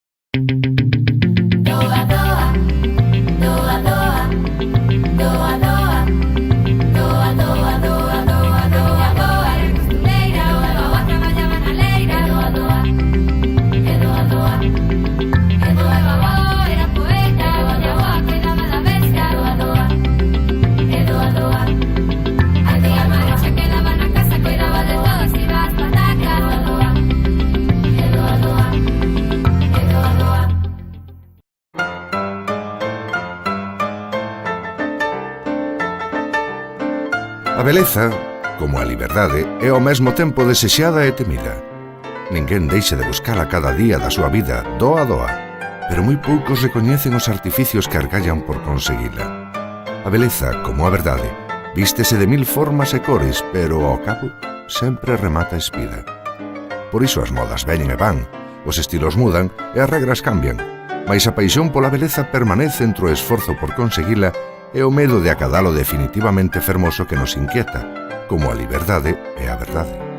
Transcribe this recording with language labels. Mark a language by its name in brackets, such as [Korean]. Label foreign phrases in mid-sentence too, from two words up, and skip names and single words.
[Galician] Doa, doa, doa, doa, doa, doa, doa, doa, doa, doa, doa, doa, era costureira, doa, doa, traballaba na leira, doa, doa, e doa, doa, e doa, babó, era poeta, doa, doa, cuidaba da bestia, doa, doa, e doa, doa, a tía Maricha quedaba na casa, cuidaba de todos, iba ás patacas, doa, doa, e doa, doa, e doa, doa. A beleza, como a liberdade, é ao mesmo tempo desexada e temida. Ninguén deixa de buscala cada día da súa vida, doa a doa, pero moi poucos recoñecen os artificios que argallan por conseguila. A beleza, como a verdade, vístese de mil formas e cores, pero ao cabo sempre remata espida. Por iso as modas veñen e van, os estilos mudan e as regras cambian, mais a paixón pola beleza permanece entre o esforzo por conseguila e o medo de acadalo definitivamente fermoso que nos inquieta, como a liberdade e a verdade.